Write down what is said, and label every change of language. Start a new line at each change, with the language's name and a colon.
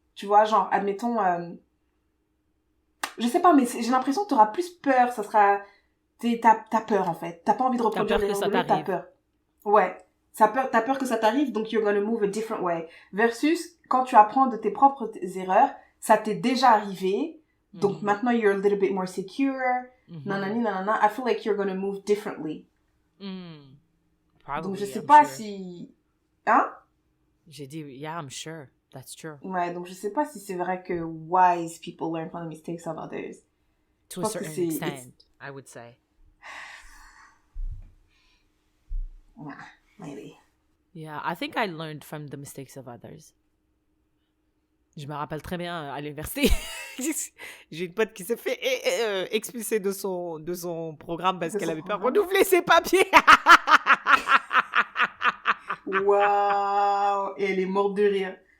French: Tu vois, genre, admettons... je sais pas, mais j'ai l'impression que t'auras plus peur. Ça sera... T'as peur, en fait. T'as pas envie de reproduire l'erreur de l'autre, t'as peur. Ouais. T'as peur que ça t'arrive, donc
English: you're gonna move a different way.
French: Versus, quand tu apprends de tes propres erreurs, ça t'est déjà arrivé. Donc maintenant,
English: you're a little bit more secure. Nanana. I feel like you're gonna move differently. Probably,
French: donc je sais pas si... Hein? J'ai dit,
English: yeah, I'm sure. That's true.
French: Ouais, donc je sais pas si c'est vrai que
English: wise people learn from the mistakes of others. To a certain extent, I would say. Nah, maybe. Yeah, I think I learned from the mistakes of others.
French: Je me rappelle très bien à l'université. J'ai une pote qui s'est fait expulser de son programme parce qu'elle avait pas renouvelé ses papiers. Waouh! Et elle est morte de rire.